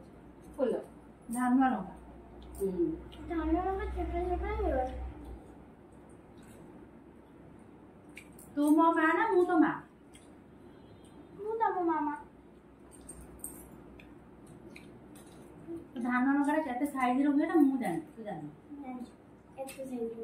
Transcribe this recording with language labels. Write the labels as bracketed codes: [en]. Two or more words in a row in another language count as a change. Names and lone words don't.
[bn] করলো ধান লঙ্কা ধানের মতো ছোট ছোট হয়ে [or] ତୁ ମୋ ମା ନା ମୁଁ ତୋ ମା? ମୁଁ ତମ ମାମା ଧାନ ଲଙ୍କାଟା କେତେ ସାଇଜର ହୁଏ ନା ମୁଁ ଜାଣି, ତୁ ଜାଣିନି। ଜାଣିଛୁ ଏତେ ସେମିତି